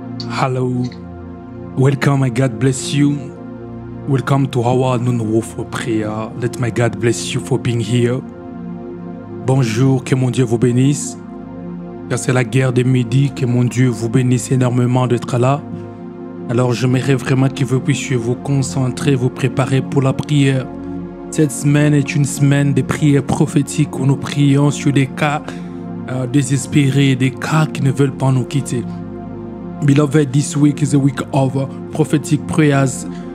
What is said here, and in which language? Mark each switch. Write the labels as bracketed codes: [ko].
[en] Hello, welcome, my God bless you. Welcome to our noon for prayer. Let my God bless you for being here. [fr] Bonjour, que mon Dieu vous bénisse. Car c'est la guerre de midi, que mon Dieu vous bénisse énormément d'être là. Alors j'aimerais vraiment que vous puissiez vous concentrer, vous préparer pour la prière. Cette semaine est une semaine de prières prophétiques où nous prions sur des cas désespérés, des cas qui ne veulent pas nous quitter. [en] Beloved, this week is a week of prophetic prayers.